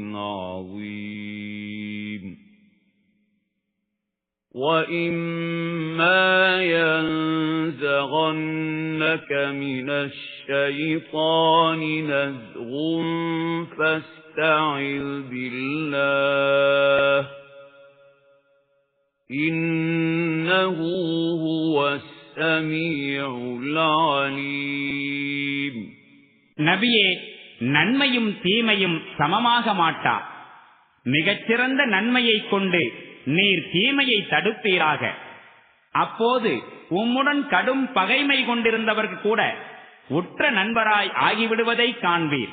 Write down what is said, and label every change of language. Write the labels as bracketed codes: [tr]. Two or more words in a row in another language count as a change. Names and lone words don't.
[ar] عَظِيمٍ وَإِمَّا يَنزَغَنَّكَ مِنَ الشَّيْطَانِ نَزْغٌ فَاسْتَعِذْ بِاللَّهِ إِنَّهُ هُوَ السَّمِيعُ الْعَلِيمُ [ta] நபியே, நன்மையும் தீமையும் சமமாக மாட்டா. மிகச்சிறந்த நன்மையை கொண்டு நீர் தீமையை தடுப்பீராக. அப்போது உம்முடன் கடும் பகைமை கொண்டிருந்தவர்கள் கூட உற்ற நண்பராய் ஆகிவிடுவதை காண்பீர்.